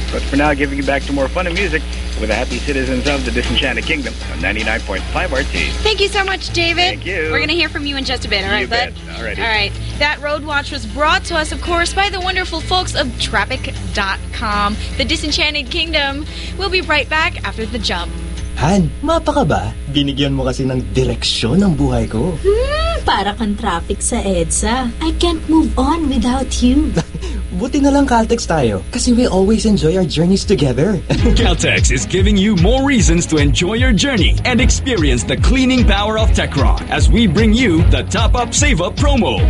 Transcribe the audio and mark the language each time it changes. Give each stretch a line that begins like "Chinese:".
English: But for now, giving you back to more fun and music with the happy citizens of the Disenchanted Kingdom on 99.5 RT. Thank you so much, David. Thank you. We're going to hear from you in just a bit. All right, you bud? All right. That road watch was brought to us, of course, by the wonderful folks of traffic.com, the Disenchanted Kingdom. We'll be right back after the jump.
Filipino: Han, mapaka ba? Binigyan mo kasi ng direksyon ang buhay ko. Para kang traffic sa EDSA.
English: I can't move on without you.
Filipino: Buti na lang Caltex tayo.
English: Kasi we always enjoy our journeys together. Caltex is giving you more reasons to enjoy your journey and experience the cleaning power of Tecron as we bring you the Top Up Save Up promo.